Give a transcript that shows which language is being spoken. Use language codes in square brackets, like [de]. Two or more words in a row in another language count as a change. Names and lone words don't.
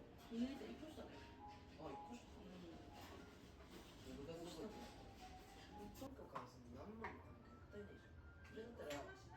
[ko] 이럴 때 이쁠 수 없어. 입고 싶어. 누가 누가 [ja] とか何万もったいないじゃん。それだったら